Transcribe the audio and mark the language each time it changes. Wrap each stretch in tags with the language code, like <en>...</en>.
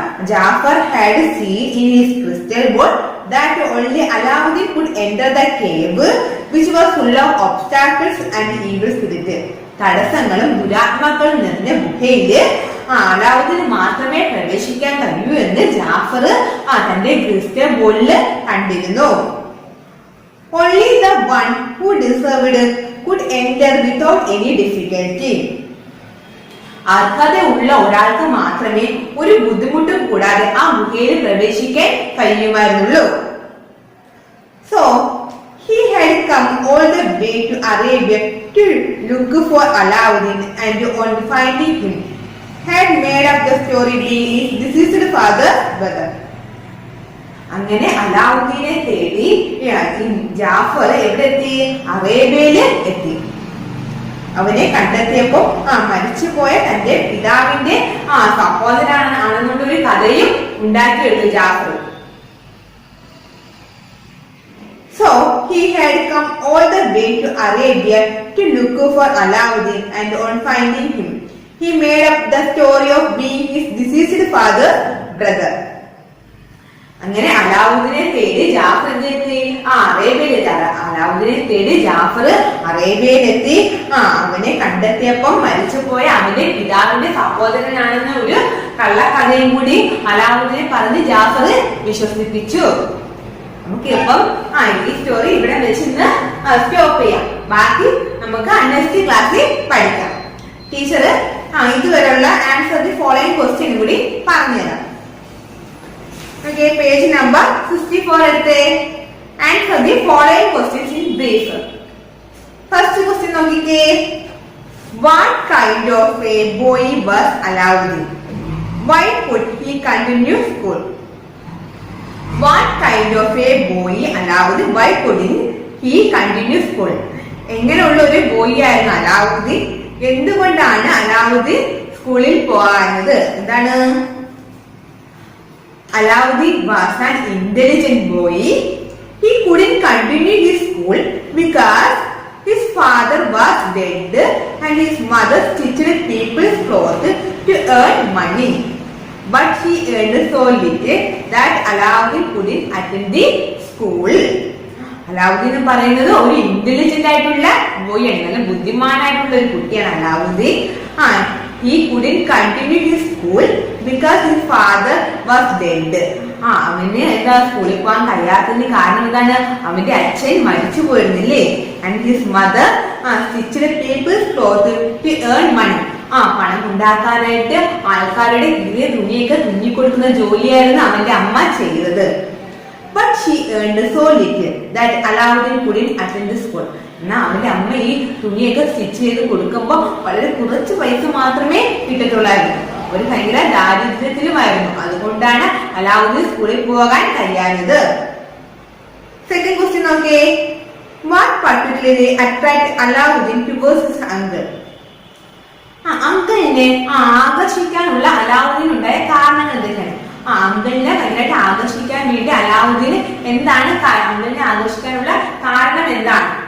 <en>Jafar had seen in his crystal ball that only Alauddin could enter the cave, which was full of obstacles and evil spirits.</en> <ml>തടസ്സങ്ങളും ദുരാത്മാക്കളും നിറഞ്ഞ ഗുഹയില് അലാവുദ്ദീന് മാത്രമേ പ്രവേശിക്കാൻ കഴിയൂ എന്ന് ജാഫർ തന്റെ crystal ബോളില് കണ്ടിരുന്നു.</ml> <en>Only the one who deserved could enter without any difficulty.</en> <ml>അർഹതയുള്ള ഒരാൾക്ക് മാത്രമേ ഒരു ബുദ്ധിമുട്ടും കൂടാതെ ആ ഗുഹയിൽ പ്രവേശിക്കാൻ കഴിയുമായിരുന്നുള്ളൂ.</ml> <en>So he had come all the way to Arabia to look for Alauddin, and on finding him, had made up the story being his deceased father's brother.</en> <ml>അങ്ങനെ അലാവുദ്ദീനെ തേടി ജാഫർ എവിടെ എത്തി? അറേബ്യയില് എത്തി. അവനെ കണ്ടെത്തിയപ്പോ മരിച്ചുപോയ തന്റെ പിതാവിന്റെ സഹോദരനാണെന്നുള്ളൊരു കഥയും ഉണ്ടാക്കിയെടുത്തു Jafar.</ml> <en>So he had come all the way to Arabia to look for Alauddin, and on finding him, he made up the story of being his deceased father's brother.</en> <ml>അങ്ങനെ അലാവുദ്ദീനെ തേടി ജാഫർ എന്തെത്തി? അറേബ്യയിലെത്തി. അലാവുദ്ദീനെ തേടി ജാഫർ അറേബ്യയിലെത്തി. അവനെ കണ്ടെത്തിയപ്പം മരിച്ചുപോയ അവന്റെ പിതാവിന്റെ സഹോദരനാണെന്ന ഒരു കള്ളക്കഥയും കൂടി അലാവുദ്ദീനെ പറഞ്ഞ് ജാഫർ വിശ്വസിപ്പിച്ചു. നമുക്ക് ഇപ്പം ഈ സ്റ്റോറി ഇവിടെ വെച്ച് ഇന്ന് സ്റ്റോപ്പ് ചെയ്യാം. ബാക്കി നമുക്ക് നെക്സ്റ്റ് ക്ലാസ്സിൽ പഠിക്കാം. ടീച്ചർ ഇതുവരെയുള്ള</ml> <en>answer the following question</en> <ml>കൂടി പറഞ്ഞുതരാം.</ml> <en>Okay, page number 64</en> <ml>എടുത്തേ.</ml> <en>Answer the following questions in brief. First question</en> <ml>നോക്കിക്കേ.</ml> <en>What kind of a boy was Alauddin? Why could he continue school? What kind of a boy Alauddin? Why couldn't he continue school?</en> <ml>എങ്ങനെയുള്ള ഒരു boy ആയിരുന്നു അലാവുദ്ദീൻ? എന്തുകൊണ്ടാണ് അലാവുദ്ദീൻ സ്കൂളിൽ പോകാഞ്ഞത്? എന്താണ്?</ml> <en>Alauddin was an intelligent boy. He couldn't continue his school because his father was dead and his mother stitched people's clothes to earn money. But he earned so little that Alauddin couldn't attend the school.</en> <ml>Alauddin എന്ന് പറയുന്നത് ഒരു intelligent ആയിട്ടുള്ള boy ആണ്, നല്ല ബുദ്ധിമാനായിട്ടുള്ള ഒരു കുട്ടിയാണ് Alauddin.</ml> <en>He couldn't continue his school because his father was dead.</en> <ml>അവന് എന്താ സ്കൂളിൽ പോകാൻ കഴിയാത്തതിന് കാരണം എന്താണ്? അവന്റെ അച്ഛൻ മരിച്ചു പോയിരുന്നില്ലേ?</ml> <en>And his mother stitched people's clothes to earn money.</en> <ml>പണം ഉണ്ടാക്കാനായിട്ട് ആൾക്കാരുടെ കീഴിയ തുണിയൊക്കെ തുന്നിക്കൊടുക്കുന്ന ജോലിയായിരുന്നു അവന്റെ അമ്മ ചെയ്തത്.</ml> <en>But she earned so little that Alauddin couldn't attend the school.</en> <ml>എന്നാ അവന്റെ അമ്മ ഈ തുണിയൊക്കെ സ്റ്റിച്ച് ചെയ്ത് കൊടുക്കുമ്പോ വളരെ കുറച്ച് പൈസ മാത്രമേ കിട്ടത്തുള്ളായിരുന്നു. ഒരു ഭയങ്കര ദാരിദ്ര്യത്തിലുമായിരുന്നു. അതുകൊണ്ടാണ് അലാവുദ്ദീൻ സ്കൂളിൽ പോകാൻ കഴിയാഞ്ഞത്. സെക്കൻഡ് ക്വസ്റ്റ്യൻ നോക്കേ.</ml> <en>What particularly attracted Alauddin towards his uncle?</en> <ml>അങ്കിളിനെ ആകർഷിക്കാനുള്ള അലാവുദ്ദീൻ ഉണ്ടായ കാരണങ്ങൾ എന്തൊക്കെയാണ്? അങ്കിളിനെ ഭയങ്കരമായിട്ട് ആകർഷിക്കാൻ വേണ്ടി അലാവുദ്ദീന് എന്താണ് അങ്കിളിനെ ആകർഷിക്കാനുള്ള കാരണം എന്താണ്?</ml>